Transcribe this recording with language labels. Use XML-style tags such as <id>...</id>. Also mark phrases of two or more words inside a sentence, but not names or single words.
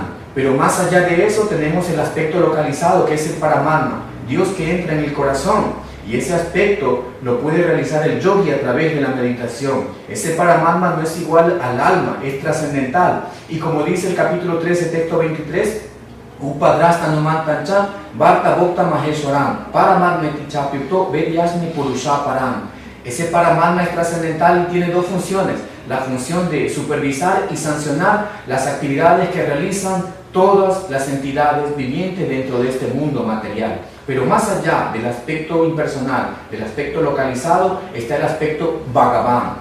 <es>Pero más allá de eso tenemos el aspecto localizado, que es el Paramatma, Dios que entra en el corazón, y ese aspecto lo puede realizar el yogi a través de la meditación. Ese Paramatma no es igual al alma, es trascendental, y como dice el capítulo 13, texto 23,</es> <sa>Upadrasta Numantancha, Bharta Bhokta Maheshwaram, Paramatmeticha Pyukto Vedyasmi Purusha Param.</sa> <es>Ese Paramatma es trascendental y tiene dos funciones: la función de supervisar y sancionar las actividades que realizan todas las entidades vivientes dentro de este mundo material. Pero más allá del aspecto impersonal, del aspecto localizado, está el aspecto Bhagavan.</es>